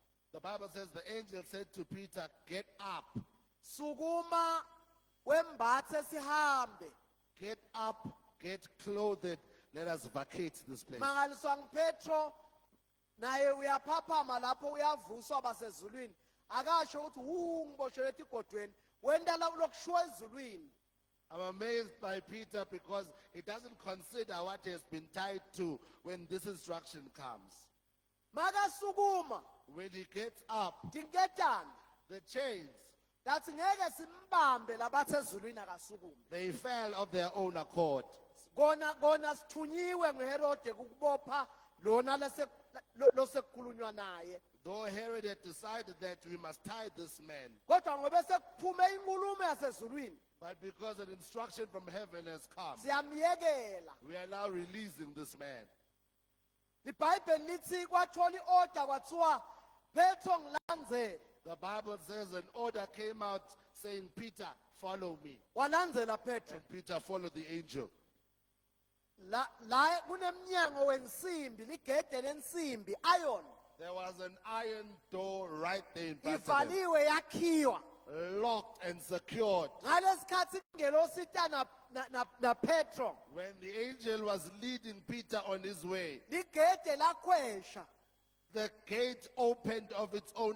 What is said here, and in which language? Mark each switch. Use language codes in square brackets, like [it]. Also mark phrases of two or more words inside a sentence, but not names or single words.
[en] The Bible says the angel said to Peter, "Get up, [ss] sukuma wembathe sihambe. [en] get up, get clothed. Let us vacate this place." [ss] Mangaliswa nguPetro naye uyaphaphama lapho uyavuswa basezulwini. Akasho ukuthi ngiboshelwe egodweni. Wenda lokushuwa ezulwini. [en] I'm amazed by Peter because he doesn't consider what he has been tied to when this instruction comes. [ss] Makasukuma [en] When he gets up, [ss] tinketane. [en] the chains, [ss] Dathi ngeke simbambe labathi ezulwini akasukume. [en] they fell of their own accord. [ss] Kona sithunyiwe nguHerode ukubopha lona losekukhulunywa naye. [en] Though Herod had decided that we must tie this man, [ss] Kodwa ngobe sekuphume inkulumo yasezulwini, [en] but because an instruction from heaven has come, [ss] siyamyekela. [en] we are now releasing this man. [ss] IBhayibheli lithi kwathola iorder kwathiwa Petro ngilandzele. [en] The Bible says an order came out saying, "Peter, follow me." [ss] Walandzela Petro. [en] And Peter followed the angel. [ss] La kunemnyango wensimbi, ligede lensimbi, [en] iron. There was an iron door right there in front of him, [ss] Ivaliwe yakhiwa. [en] locked and secured. [ss] Ngalesikhathi ingelosi ita na Petro. [en] When the angel was leading Peter on his way, [ss] Ligede lakhwesha. [en] the gate opened of its own